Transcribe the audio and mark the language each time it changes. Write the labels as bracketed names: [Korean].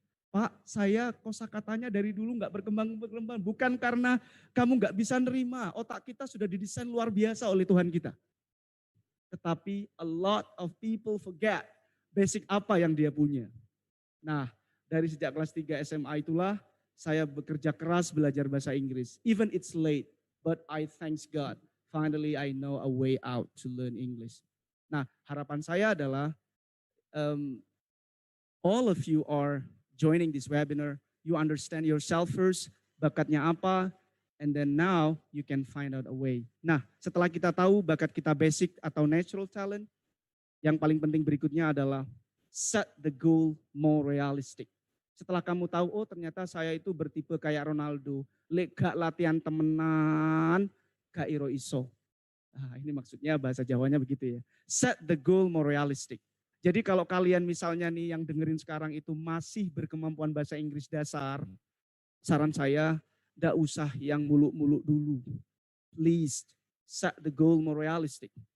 [Indonesian] Pak, saya kosakatanya dari dulu nggak berkembang. Bukan karena kamu nggak bisa nerima, otak kita sudah didesain luar biasa oleh Tuhan kita. Tetapi [English] a lot of people forget basic [Indonesian] apa yang dia punya. Nah, dari sejak kelas 3 SMA itulah saya bekerja keras belajar bahasa Inggris. [English] Even it's late, but I thanks God. Finally I know a way out to learn English. [Indonesian] Nah, harapan saya adalah [English] all of you are joining this webinar, you understand yourself first, [Indonesian] bakatnya apa, [English] and then now you can find out a way. [Indonesian] Nah, setelah kita tahu bakat kita basic atau natural talent, yang paling penting berikutnya adalah [English] set the goal more realistic. [Indonesian] Setelah kamu tahu, oh ternyata saya itu bertipe kayak Ronaldo, [Javanese] gak latihan temenan, gak iro iso. [Indonesian] Nah, ini maksudnya bahasa Jawanya begitu ya. [English] Set the goal more realistic. [Indonesian] Jadi kalau kalian misalnya nih yang dengerin sekarang itu masih berkemampuan bahasa Inggris dasar, saran saya gak usah yang muluk-muluk dulu. [English] Please set the goal more realistic.